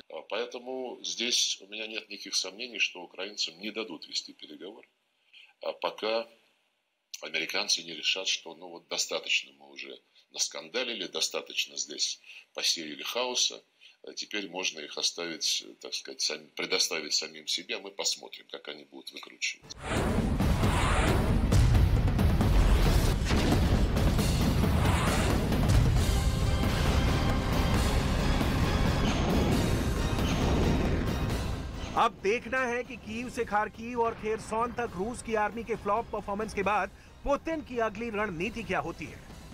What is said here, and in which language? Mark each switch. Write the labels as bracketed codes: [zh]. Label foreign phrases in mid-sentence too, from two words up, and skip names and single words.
[ru] Поэтому здесь у меня нет никаких сомнений, что украинцам не дадут вести переговоры, пока американцы не решат, что достаточно мы уже наскандалили, достаточно здесь посеяли хаоса. Теперь можно их оставить, так сказать, предоставить самим себе, а мы посмотрим, как они будут выкручиваться. [hi] अब देखना है कि कीव से खार्किव और खेरसॉन तक रूस की आर्मी के [en] flop performance [hi] के बाद पुतिन की अगली रणनीति क्या होती है।